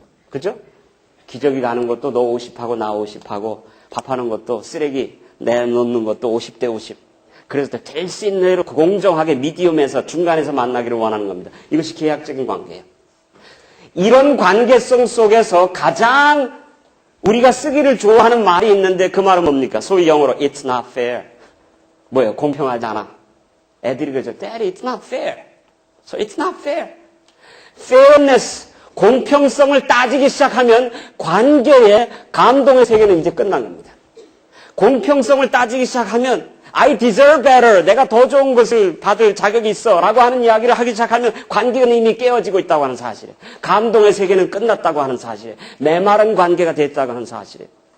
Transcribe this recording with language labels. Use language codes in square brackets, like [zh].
[ko] 그죠? 기저귀 가는 것도 너 50하고 나 50하고 밥하는 것도 쓰레기 내놓는 것도 50대 50. 그래서 될 수 있는 대로 공정하게 미디움에서 중간에서 만나기를 원하는 겁니다. 이것이 계약적인 관계예요. 이런 관계성 속에서 가장 우리가 쓰기를 좋아하는 말이 있는데 그 말은 뭡니까? 소위 영어로 [en] It's not fair. [ko] 뭐예요? 공평하지 않아. 애들이 그러죠. [en] Daddy, it's not fair. So it's not fair. Fairness, [ko] 공평성을 따지기 시작하면 관계의 감동의 세계는 이제 끝난 겁니다. 공평성을 따지기 시작하면 [en] I deserve better. [ko] 내가 더 좋은 것을 받을 자격이 있어. 라고 하는 이야기를 하기 시작하면 관계는 이미 깨어지고 있다고 하는 사실이에요. 감동의 세계는 끝났다고 하는 사실이에요. 메마른 관계가 됐다고 하는 사실이에요.